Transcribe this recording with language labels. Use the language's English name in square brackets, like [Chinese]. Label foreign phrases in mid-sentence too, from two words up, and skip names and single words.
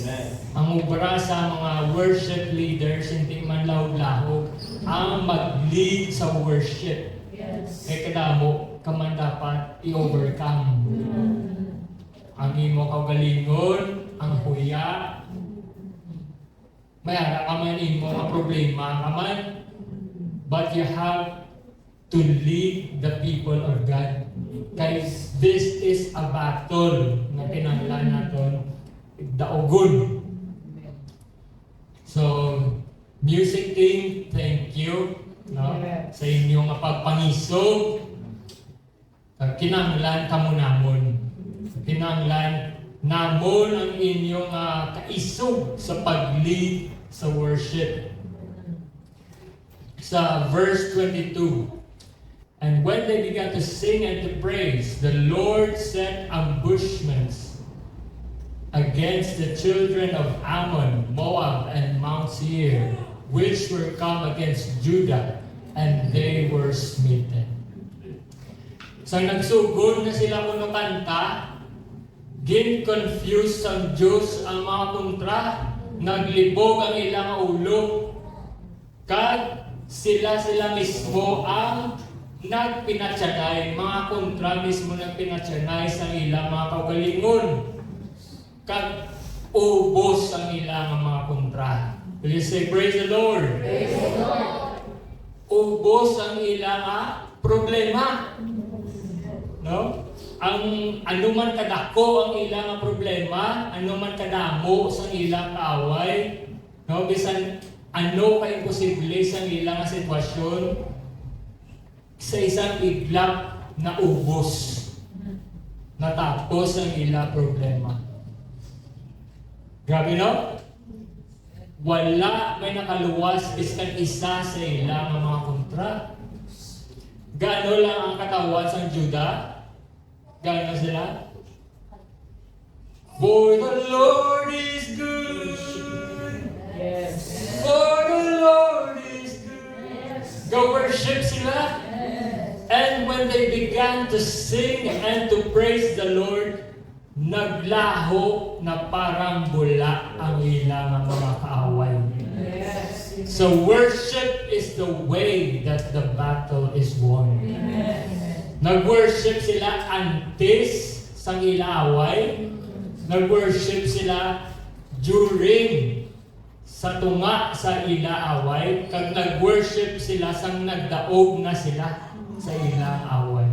[Hiligaynon] Ang obra sa mga [English] worship leaders [Hiligaynon] hindi man lahog-lahog ang mag-lead sa worship. Yes. Kaya kadamo ka man dapat i-overcome. Ang imo kaugalingon, ang huya, mayara ka man imo ang problema ka man, [English] but you have to lead the people of God. Guys, this is a battle [Hiligaynon] na kinahanglan naton daogon. [English] So, music team, thank you, no? [Hiligaynon] Sa inyong pagpangisog. Kinahanglan kamo namon. Kinahanglan namon ang inyong kaisog sa pag-lead sa worship. [English] Sa verse 22, and when they began to sing and to praise, the Lord set ambushments against the children of Ammon, Moab, and Mount Seir, which were come against Judah, and they were smitten. [Hiligaynon] So nagsugod na sila kuno kanta, gin-confuse ang Diyos ang mga kontra, naglibog ang ilang ulo, kag sila mismo ang nagpinatsanay, mga kontra mismo nagpinatsanay sa ilang mga kaugalingon. Kag ubos ang ilang mga kontra. [English] Will you say, praise the Lord? Praise the Lord. [Hiligaynon] Ubos ang ilang problema. No? Ang anuman kadako ang ilang problema, anuman kadamo sa ilang kaaway, no? Bisan ano ka imposible sa ilang sitwasyon, [Filipino] sa isang iglap na [Hiligaynon] ubos, natapos ang ilang problema. Grabe, no? Wala may nakaluwas isang isa sa ilang mga kontra. Gaano lang ang katawan sa Judah? Gaano sila? [English] For the Lord is good. Yes. For the Lord is good. [Hiligaynon] Go worship sila. [English] And when they began to sing and to praise the Lord, [Hiligaynon] naglaho na parang bula ang ilang mga kaaway. [English] Yes. So worship is the way that the battle is won. [Hiligaynon] Nag-worship sila antes sa ilaaway. Nag-worship sila during sa tunga sa ilaaway. Kag nag-worship sila sang nagdaog na sila sa ilaaway.